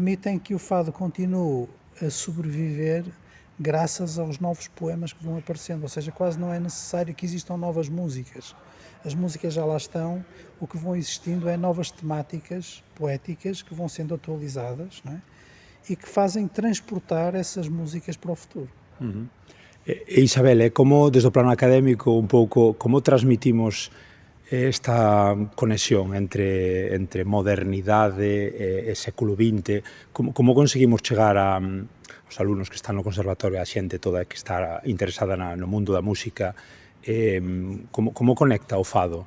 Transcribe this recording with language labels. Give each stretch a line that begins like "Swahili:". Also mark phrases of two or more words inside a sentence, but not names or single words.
Portuguese: Que permitem que o fado continue a sobreviver graças aos novos poemas que vão aparecendo, ou seja, quase não é necessário que existam novas músicas. As músicas já lá estão, o que vão existindo é novas temáticas poéticas que vão sendo atualizadas, não é? E que fazem transportar essas músicas para o futuro.
Galician: Isabel, como desde o plano académico un pouco, como transmitimos esta conexión entre modernidade e século XX, como conseguimos chegar aos alumnos que están no conservatorio, a xente toda que está interesada no mundo da música, como conecta o fado?